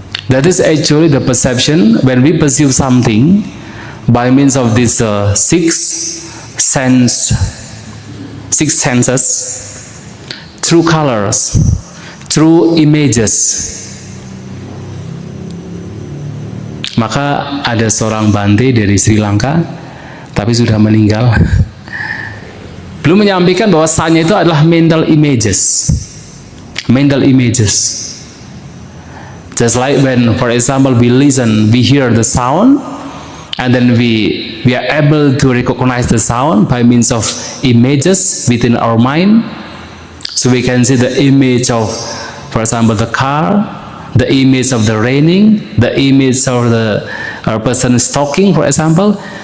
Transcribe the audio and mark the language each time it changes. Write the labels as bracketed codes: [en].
[en] That is actually the perception when we perceive something by means of these six senses, through colors, through images. [id] Maka ada seorang Bante dari Sri Lanka, tapi sudah meninggal. Belum menyampaikan bahwa sanya itu adalah mental images. [en] Mental images. Just like when, for example, we listen, we hear the sound, and then we are able to recognize the sound by means of images within our mind. So we can see the image of, for example, the car, the image of the raining, the image of the person talking, for example.